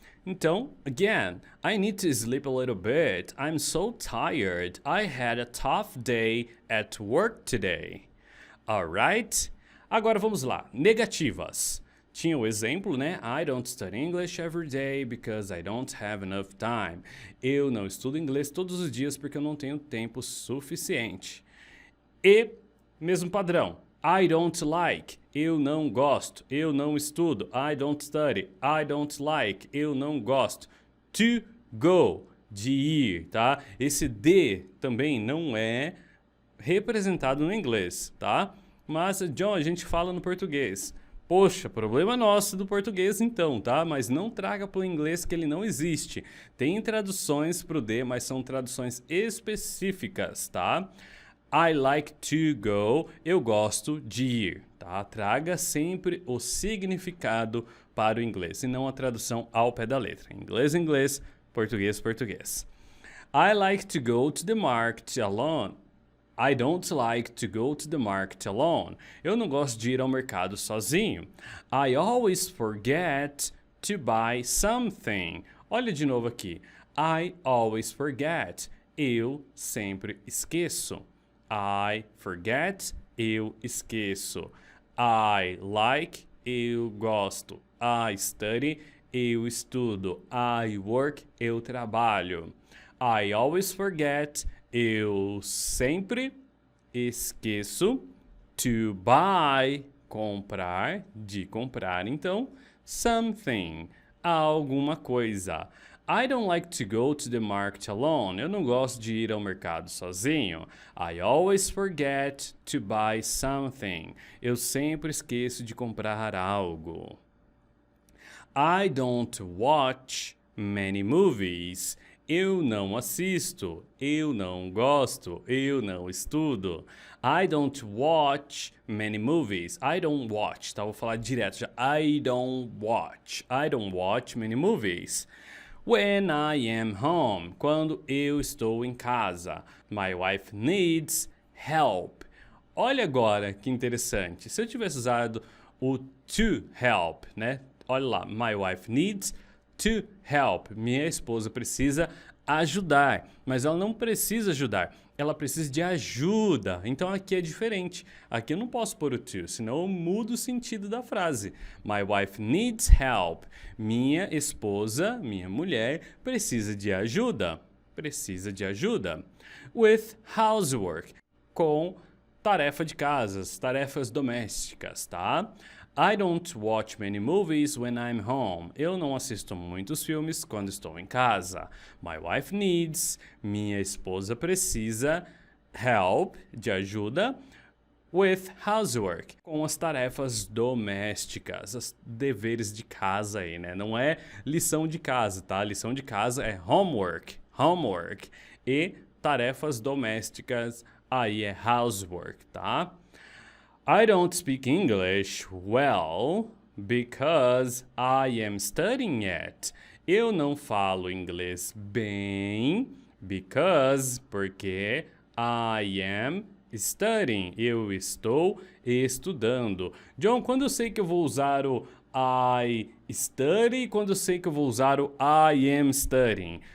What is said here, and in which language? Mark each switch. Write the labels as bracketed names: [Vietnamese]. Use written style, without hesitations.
[English] Então, again, I need to sleep a little bit. I'm so tired. I had a tough day at work today. Alright? [Portuguese] Agora vamos lá. Negativas. Tinha o exemplo, né? [English] I don't study English every day because I don't have enough time. [Portuguese] Eu não estudo inglês todos os dias porque eu não tenho tempo suficiente. E, mesmo padrão. [English] I don't like. [Portuguese] Eu não gosto. Eu não estudo. [English] I don't study. I don't like. [Portuguese] Eu não gosto. To go. De ir, tá? Esse de também não é representado no inglês, tá? Mas, John, a gente fala no português. Poxa, problema nosso do português então, tá? Mas não traga para o inglês que ele não existe. Tem traduções para o D, mas são traduções específicas, tá? [English] I like to go. [Portuguese] Eu gosto de ir, tá? Traga sempre o significado para o inglês e não a tradução ao pé da letra. Inglês, português. [English] I like to go to the market alone. I don't like to go to the market alone. [Portuguese] Eu não gosto de ir ao mercado sozinho. [English] I always forget to buy something. [Portuguese] Olha de novo aqui. [English] I always forget. [Portuguese] Eu sempre esqueço. [English] I forget. [Portuguese] Eu esqueço. [English] I like. [Portuguese] Eu gosto. [English] I study. [Portuguese] Eu estudo. [English] I work. [Portuguese] Eu trabalho. [English] I always forget. [Portuguese] Eu sempre esqueço. To buy, comprar, de comprar, então, something, alguma coisa. [English] I don't like to go to the market alone. [Portuguese] Eu não gosto de ir ao mercado sozinho. [English] I always forget to buy something. [Portuguese] Eu sempre esqueço de comprar algo. [English] I don't watch many movies. [Portuguese] Eu não assisto, eu não gosto, eu não estudo. [English] I don't watch many movies. I don't watch, [Portuguese] tá? Vou falar direto já. [English] I don't watch many movies. When I am home, [Portuguese] quando eu estou em casa. [English] My wife needs help. [Portuguese] Olha agora que interessante. Se eu tivesse usado o to help, né? Olha lá, [English] my wife needs to help. [Portuguese] Minha esposa precisa ajudar, mas ela não precisa ajudar. Ela precisa de ajuda. Então aqui é diferente. Aqui eu não posso pôr o to, senão eu mudo o sentido da frase. [English] My wife needs help. [Portuguese] Minha esposa, minha mulher, precisa de ajuda. Precisa de ajuda. [English] With housework. [Portuguese] Com tarefa de casas, tarefas domésticas, tá? [English] I don't watch many movies when I'm home. [Portuguese] Eu não assisto muitos filmes quando estou em casa. [English] My wife needs. [Portuguese] Minha esposa precisa. Help, de ajuda. [English] With housework, [Portuguese] com as tarefas domésticas, os deveres de casa aí, né? Não é lição de casa, tá? Lição de casa é homework. E tarefas domésticas aí é housework, tá? [English] I don't speak English well because I am studying it. [Portuguese] Eu não falo inglês bem porque [English] I am studying. [Portuguese] Eu estou estudando. John, quando eu sei que eu vou usar o [English] I study, [Portuguese] quando eu sei que eu vou usar o [English] I am studying?